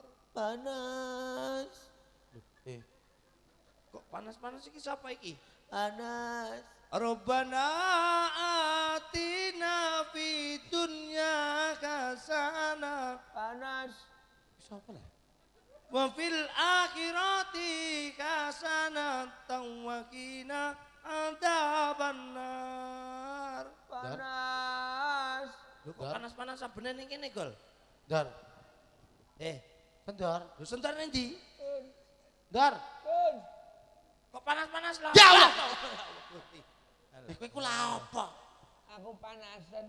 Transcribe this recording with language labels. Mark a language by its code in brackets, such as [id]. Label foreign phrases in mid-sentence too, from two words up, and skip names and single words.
[jv] Panas. Kok panas-panas iki sapa iki? Panas. [ar] ربنا آتنا في الدنيا حسنة [jv] Panas. Sapa lah? [ar] وفي الآخرة حسنة وقنا عذاب النار. [jv] Panas. Lho kok panas-panas sabene ning kene, Gol? Dar. Kendor. Lho sentar ning ndi? Dar. Kok panas-panas lah? [ar] يا الله! [jv] Kowe ku lha apa? Aku panasen.